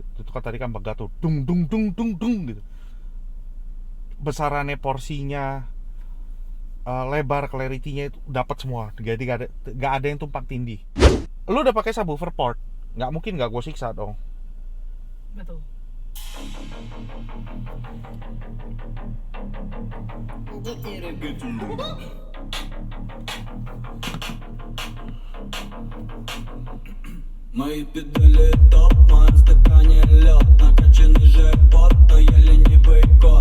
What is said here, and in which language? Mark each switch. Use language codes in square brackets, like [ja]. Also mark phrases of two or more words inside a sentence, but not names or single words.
[id] Itu kan tadi kan Begat tuh, dung dung dung dung dung gitu. Besarannya, porsinya, lebar, clarity-nya itu dapat semua. Jadi gak ada yang tumpang tindih. Lu udah pakai [en] subwoofer port, [id] nggak mungkin nggak gue siksa dong. Betul. [ru] Мои педали топ, в моем стакане лед. Накачанный живот, но я ленивый кот.